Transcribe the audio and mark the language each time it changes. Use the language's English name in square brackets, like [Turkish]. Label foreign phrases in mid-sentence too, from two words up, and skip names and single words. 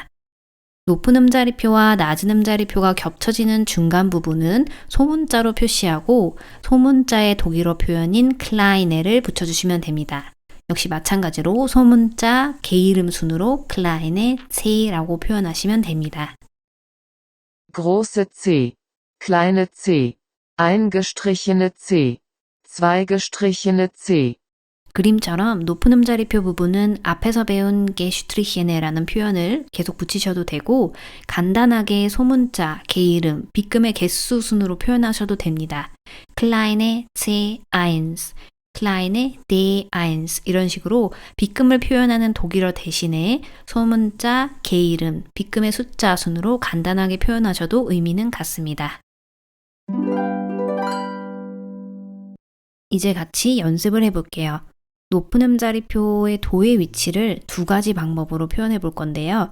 [Korean] 높은 음자리표와 낮은 음자리표가 겹쳐지는 중간 부분은 소문자로 표시하고 소문자의 독일어 표현인 클라이네를 붙여주시면 됩니다. 역시 마찬가지로 소문자 개 이름 순으로 클라이네 C라고 표현하시면 됩니다. [German] Große C. Kleine C. Eingestrichene C. Zweigestrichene C. [Korean] 그림처럼 높은 음자리표 부분은 앞에서 배운 게슈트리히에네라는 표현을 계속 붙이셔도 되고 간단하게 소문자, 개이름, 빗금의 개수 순으로 표현하셔도 됩니다. [German] kleine C eins, kleine D eins [Korean] 이런 식으로 빗금을 표현하는 독일어 대신에 소문자, 개이름, 빗금의 숫자 순으로 간단하게 표현하셔도 의미는 같습니다. 이제 같이 연습을 해볼게요. 높은 음자리표의 도의 위치를 두 가지 방법으로 표현해 볼 건데요.